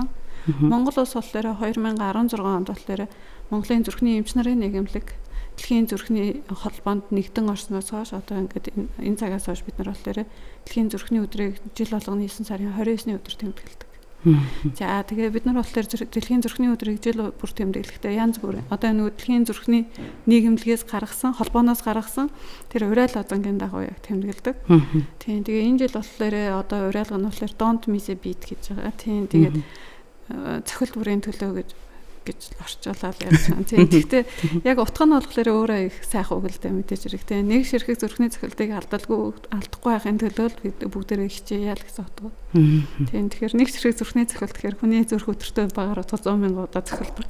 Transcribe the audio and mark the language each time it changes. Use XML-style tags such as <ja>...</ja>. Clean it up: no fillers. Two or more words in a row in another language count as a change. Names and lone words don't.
<mn>Монгол улс болохоор 2016 онд болохоор Монголын зүрхний эмч нарын нийгэмлэг дэлхийн зүрхний холбоонд нэгдэн орсноос хойш одоо ингээд энэ цагаас хойш бид нар болохоор дэлхийн зүрхний өдрийг жил болгоны 9 сарын 29-ны өдөр тэмдэглэдэг. За тэгээ бид нар болохоор дэлхийн зүрхний өдрийг жил бүр тэмдэглэхдээ янз бүр одоо нөгөө дэлхийн зүрхний нийгэмлэгээс гаргасан холбооноос гаргасан тэр уриал озонгийн дагуу яг тэмдэглэдэг. Тийм тэгээ энэ жил болохоор одоо уриалга нь болохоор</mn> <en>don't miss a beat</en> <mn>гэж байгаа. Тийм тэгээд цохилт бүрийн төлөө гэж орчуулаад ярьж байгаа. Тийм гэхдээ яг утга нь болохоор өөрөө их сайхан үг л дээ мэдээж хэрэгтэй. Нэг ширхэг зүрхний цохилтыг алдахгүй байхын төлөө бид бүгдээрээ хичээе яа л гэсэн утга. Тийм тэгэхээр нэг ширхэг зүрхний цохилт гэхээр хүний зүрх өдөртөө багаар 100,000 удаа цохилдог.</mn>